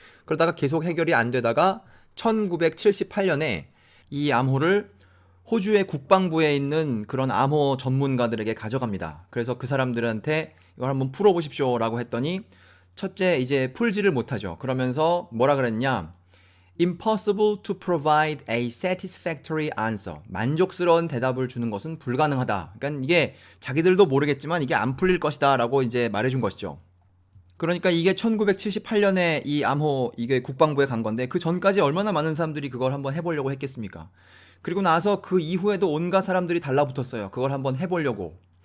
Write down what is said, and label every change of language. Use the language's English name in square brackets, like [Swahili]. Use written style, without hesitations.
[Korean] 그러다가 계속 해결이 안 되다가 1978년에 이 암호를 호주의 국방부에 있는 그런 암호 전문가들에게 가져갑니다. 그래서 그 사람들한테 이걸 한번 풀어보십시오라고 했더니, 첫째 이제 풀지를 못하죠. 그러면서 뭐라 그랬냐? [English] Impossible to provide a satisfactory answer. [Korean] 만족스러운 대답을 주는 것은 불가능하다. 그러니까 이게 자기들도 모르겠지만 이게 안 풀릴 것이다 라고 이제 말해준 것이죠. 그러니까 이게 1978년에 이 암호 이게 국방부에 간 건데, 그 전까지 얼마나 많은 사람들이 그걸 한번 해보려고 했겠습니까? 그리고 나서 그 이후에도 온갖 사람들이 달라붙었어요. 그걸 한번 해보려고.